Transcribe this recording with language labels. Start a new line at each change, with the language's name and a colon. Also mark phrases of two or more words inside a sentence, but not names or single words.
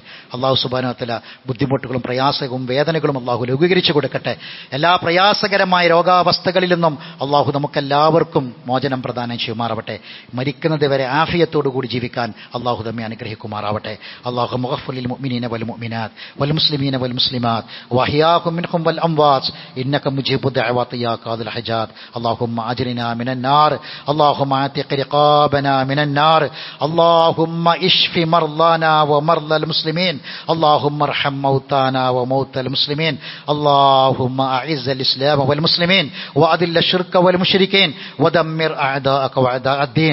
Arabic: الله سبحانه وتعالى
Malayalam: ബുദ്ധിമുട്ടുകളും പ്രയാസവും വേദനകളും അള്ളാഹു ലഘൂകരിച്ചു കൊടുക്കട്ടെ. എല്ലാ പ്രയാസകരമായ രോഗാവസ്ഥകളിൽ നിന്നും അള്ളാഹു നമുക്കെല്ലാവർക്കും മോചനം പ്രദാനം ചെയ്യുമാറാവട്ടെ. മരിക്കുന്നത് വരെ ആഫിയത്തോടു കൂടി ജീവിക്കാൻ അള്ളാഹു നമ്മെ അനുഗ്രഹിക്കുമാറാവട്ടെ.
Arabic: اللهم اغفر للمؤمنين والمؤمنات والمسلمين والمسلمات الأحياء منهم والأموات إنك مجيب الدعوات يا قاضي الحاجات. اللهم أجرنا من النار، اللهم اعتق رقابنا من النار، اللهم اشف مرضانا ومرضى المسلمين، اللهم ارحم موتانا وموتى المسلمين، اللهم أعز الإسلام والمسلمين وأذل الشرك والمشركين ودمر أعداءك وأعداء الدين.